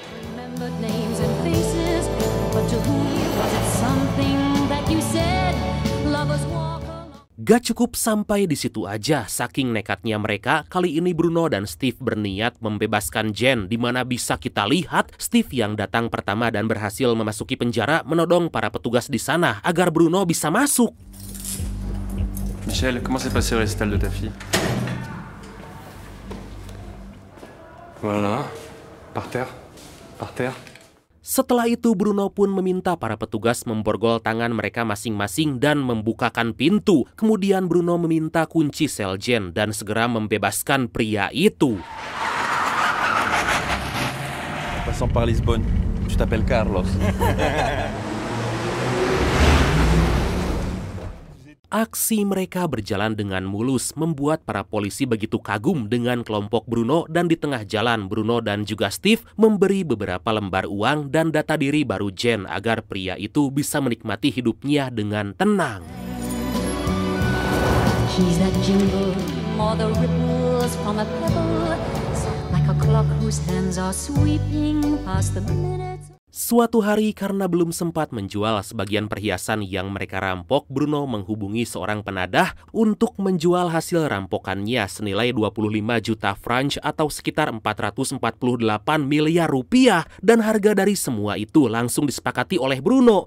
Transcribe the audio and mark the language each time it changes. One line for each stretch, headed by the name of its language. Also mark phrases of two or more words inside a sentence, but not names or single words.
Indonesian: Gak cukup sampai di situ aja, saking nekatnya mereka, kali ini Bruno dan Steve berniat membebaskan Jen, di mana bisa kita lihat Steve yang datang pertama dan berhasil memasuki penjara menodong para petugas di sana agar Bruno bisa masuk.
French: Michel, comment s'est passé le récital de ta fille? Voilà, par terre, par terre.
Indonesian: Setelah itu Bruno pun meminta para petugas memborgol tangan mereka masing-masing dan membukakan pintu. Kemudian Bruno meminta kunci sel Jen dan segera membebaskan pria itu.
French: Passant par Lisbonne, tu t'appelles Carlos.
Indonesian: Aksi mereka berjalan dengan mulus, membuat para polisi begitu kagum dengan kelompok Bruno, dan di tengah jalan Bruno dan juga Steve memberi beberapa lembar uang dan data diri baru Jen agar pria itu bisa menikmati hidupnya dengan tenang.
English: He's that jingle, more the ripples from a pebble, like a clock whose hands are sweeping past the minutes.
Indonesian: Suatu hari karena belum sempat menjual sebagian perhiasan yang mereka rampok, Bruno menghubungi seorang penadah untuk menjual hasil rampokannya senilai 25 juta franc atau sekitar 448 miliar rupiah. Dan harga dari semua itu langsung disepakati oleh Bruno.